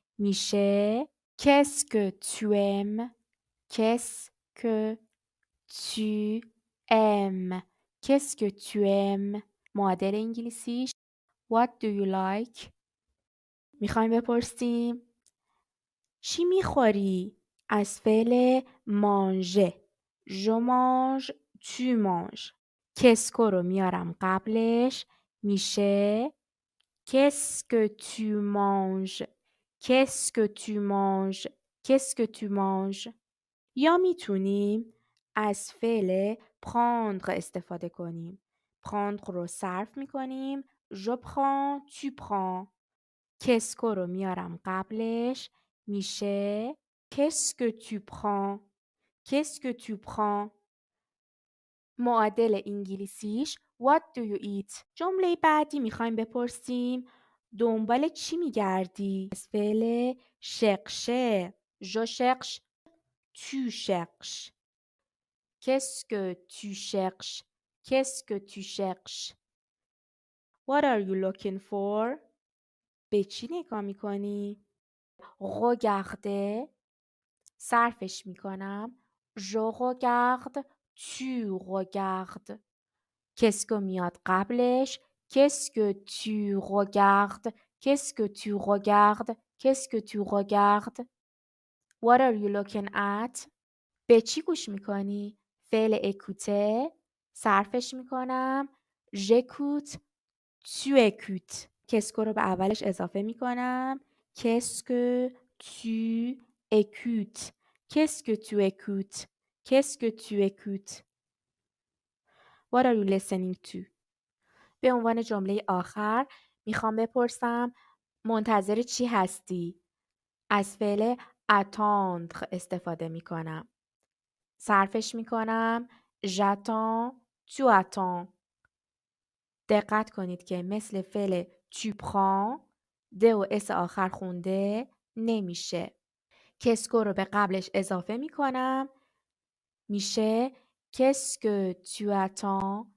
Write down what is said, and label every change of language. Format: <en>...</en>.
<fa>میشه</fa> <fr>qu'est-ce que tu aimes? Qu'est-ce que tu aimes? Qu'est-ce que tu aimes?</fr> <fa>معادل انگلیسیش</fa> <en>What do you like?</en> <fa>میخوایم بپرسیم چی میخوری؟ از فعل manger.</fa> <fr>Je mange, tu manges.</fr> <fa>کسکو رو میارم قبلش. میشه</fa> <fr>Qu'est-ce que tu manges? Qu'est-ce que tu manges? Qu'est-ce que tu manges?</fr> <fa>یا میتونیم از فعل prendre استفاده کنیم. prendre رو صرف میکنیم.</fa> <fr>Je prends, tu prends.</fr> <fa>کسکو رو میارم قبلش. میشه</fa> <fr>Qu'est-ce que tu prends? Qu'est-ce que tu prends?</fr> <fa>معادل انگلیسیش</fa> <en>What do you eat?</en> <fa>جمله بعدی میخوایم بپرسیم دنبال چی میگردی؟ از فعل chercher.</fa> <fr>Je cherche, tu cherches. Qu'est-ce que tu cherches? Qu'est-ce que tu cherches?</fr> <en>What are you looking for?</en> <fa>به چی نگاه میکنی؟ regarder صرفش میکنم.</fa> <fr>je regarde, tu regardes.</fr> <fa>کسکو میاد قبلش.</fa> <fr>Qu'est-ce que tu regardes? Qu'est-ce que tu regardes? Qu'est-ce que tu regardes?</fr> <en>What are you looking at?</en> <fa>به چی گوش میکنی؟ فعل écouter صرفش میکنم.</fa> <fr>j'écoute, tu écoutes.</fr> <fa>کسکو رو به اولش اضافه میکنم.</fa> <fr>Qu'est-ce que tu écoutes? Qu'est-ce que tu écoutes? Qu'est-ce que tu écoutes?</fr> <en>What are you listening to?</en> <fa>به عنوان جمله آخر میخوام بپرسم منتظر چی هستی؟ از فعل attendre استفاده میکنم. صرفش میکنم.</fa> <fr>j'attends, tu attends.</fr> <fa>دقت کنید که مثل فعل</fa> <fr>tu prends</fr> <fa>د و اس آخر خونده نمیشه. کسکو رو به قبلش اضافه میکنم. میشه</fa> <fr>Qu'est-ce que tu attends?</fr>